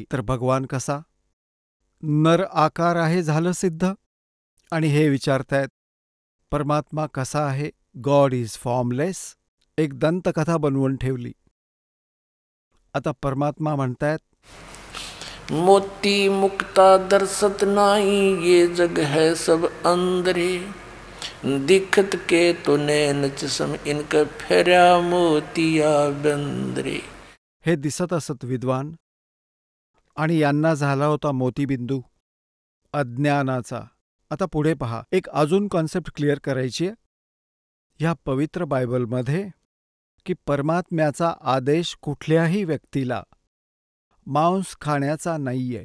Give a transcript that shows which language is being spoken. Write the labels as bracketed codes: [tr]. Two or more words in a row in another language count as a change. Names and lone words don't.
[mr] तर भगवान कसा? नर आकार आहे, झालं सिद्ध. आणि हे विचारतायत परमात्मा कसा आहे? [en] God is formless. [mr] एक दंतकथा बनवून ठेवली. आता परमात्मा म्हणतायत, मोती मुक्ता दर्शत नाही, [hi] ये जग है सब अंदरे, दिखत के तो नैन चसम, इनका फेऱ्या मोतिया बंदरे. [mr] हे दिसत असत विद्वान, आणि यांना झाला होता मोतीबिंदू अज्ञानाचा. आता पुढे पहा. एक अजून [en] concept clear [mr] करायची आहे ह्या पवित्र बायबलमध्ये, की परमात्म्याचा आदेश कुठल्याही व्यक्तीला मांस खाण्याचा नाहीये.